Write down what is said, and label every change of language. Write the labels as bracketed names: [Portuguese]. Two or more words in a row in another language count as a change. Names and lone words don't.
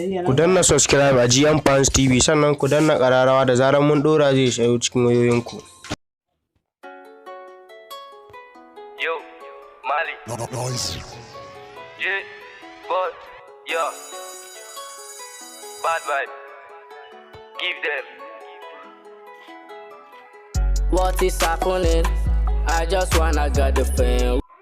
[Hausa] Ku danna subscribe a G M Fans T V, sannan ku danna ƙararrawa da zarar mun ɗora zai sayo cikin wayoyinku. [English] Yo, Mali. No, no, noise. Yeah, boy, yeah. Bad vibe. Give them. What is happening? I just wanna get the fame.